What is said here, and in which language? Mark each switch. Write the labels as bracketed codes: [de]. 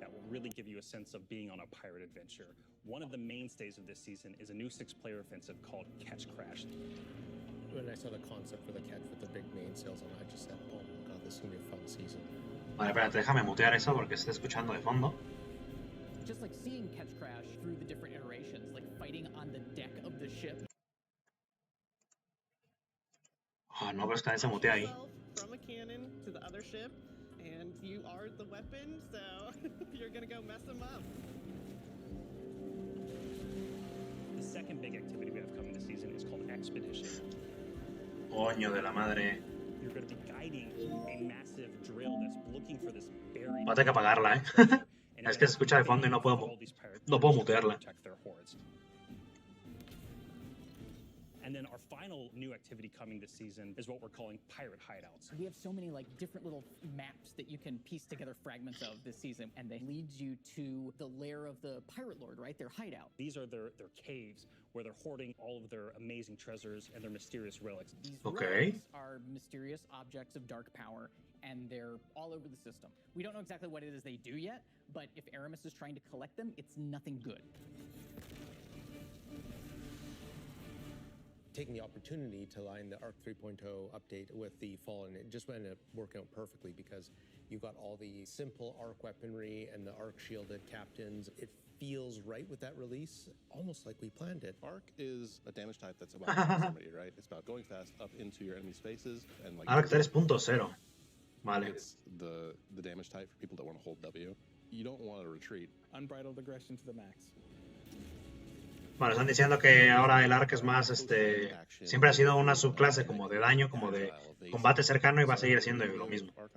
[en] Really give you a sense of being on a pirate adventure. One of the mainstays of this season is a new 6-player offensive called Catch Crash. When I saw the concept for the catch with the big mainsails on, I just said, oh my god, this is gonna be a fun season. [es] Vale, espérate, déjame mutear eso porque se está escuchando de fondo. [en] Just like seeing Catch Crash through the different iterations, like fighting on the deck of the ship. [es] Ah, no, pero es que se mutea ahí. [en] From a cannon to the other ship. And you are the weapon, so you're gonna go mess them up. The second big activity we have coming this season is called Expedition. [es] Coño de la madre. [en] You're going to be guiding a massive drill that's looking for this buried. [es] Voy a tener que apagarla, Es que se escucha de fondo y no puedo mutearla. [en] And then our final new activity coming this season is what we're calling pirate hideouts. We have so many like different little maps that you can piece together fragments of this season, and they lead you to the lair of the pirate lord, right? Their hideout. These are their caves where they're hoarding all of their amazing treasures and their mysterious relics. These relics are mysterious objects of dark power, and they're all over the system. We don't know exactly what it is they do yet, but if Aramis is trying to collect them, it's nothing good. Taking the opportunity to line the Arc 3.0 update with the Fallen, it just ended up working out perfectly because you've got all the simple Arc weaponry and the Arc shielded captains. It feels right with that release, almost like we planned it. Arc is a damage type that's about proximity, right? It's about going fast up into your enemy spaces and like [es] Arc 3.0. Vale. [en] It's the damage type for people that want to hold W. You don't want to retreat. Unbridled aggression to the max. [es] Bueno, están diciendo que ahora el Arc es más, siempre ha sido una subclase como de daño, como de combate cercano y va a seguir siendo lo mismo.